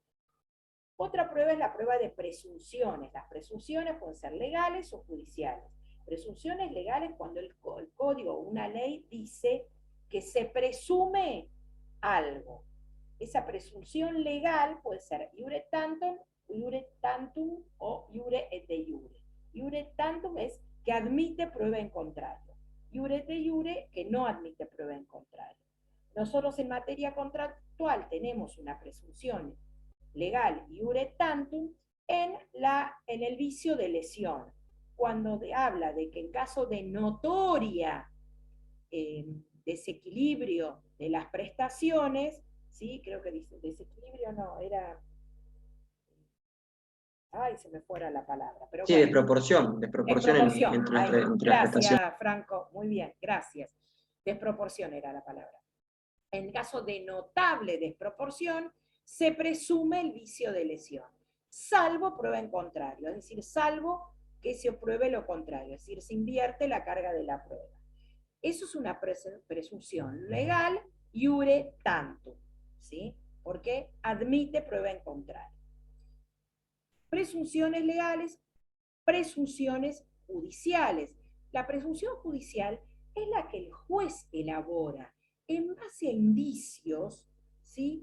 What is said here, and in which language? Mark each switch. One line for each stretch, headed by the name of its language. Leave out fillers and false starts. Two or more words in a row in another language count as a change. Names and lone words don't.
Spanish: Otra prueba es la prueba de presunciones. Las presunciones pueden ser legales o judiciales. Presunciones legales cuando el código o una ley dice que se presume algo. Esa presunción legal puede ser
Latin: iure tantum
Spanish: o
Latin: iure et de iure. Iure tantum
Spanish: es que admite prueba en contrario.
Latin: Iure et de iure
Spanish: que no admite prueba en contrario. Nosotros en materia contractual tenemos una presunción legal
Latin: iure tantum
Spanish: en el vicio de lesión, cuando habla de que en caso de notoria desequilibrio de las prestaciones, ¿sí? Creo que dice desequilibrio, no, era... Ay, se me fuera la palabra. Pero Sí, bueno, desproporción desproporción. entre Ay, las prestaciones. gracias, Franco, muy bien, gracias. Desproporción era la palabra. En caso de notable desproporción, se presume el vicio de lesión, salvo prueba en contrario, es decir, salvo que se pruebe lo contrario, es decir, se invierte la carga de la prueba. Eso es una presunción legal
Latin: iure tantum,
Spanish: ¿sí? Porque admite prueba en contrario. Presunciones legales, presunciones judiciales. La presunción judicial es la que el juez elabora en base a indicios, ¿sí?